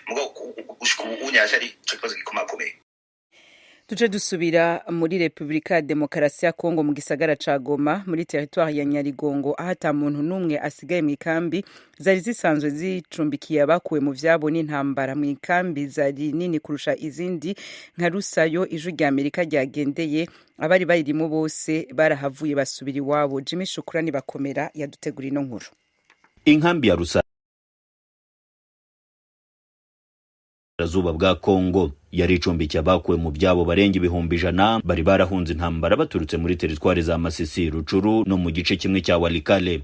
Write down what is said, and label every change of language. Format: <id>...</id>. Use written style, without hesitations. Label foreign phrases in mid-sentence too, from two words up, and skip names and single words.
<rn>Mugabo gushika ubunye aje ari ikibazo gikomakomeye. Tuje dusubira muri Republika ya Demokarasi ya Kongo mu gisagara ca Goma muri territoire ya Nyarigongo aho ata muntu numwe asigaye mu ikambi zari zisanzwe zicumbikiye abakuwe mu vyabo n'intambara. Mu ikambi zari nini kurusha izindi nka Rusayo ijwi rya Amerika ryagendeye abari bayirimo bose barahavuye basubira iwabo. Jimmy Shukrani bakomera yadutegura ino nkuru.</rn> <rw>Inkambi ya Rusayo Zuba bwa Kongo yari icumbikiye abakuwe mu byabo barenga 100,000 bari barahunze intambara baturutse muri teritwari za Masisi, Rucuru no mu gice kimwe cya Walikale.</rw>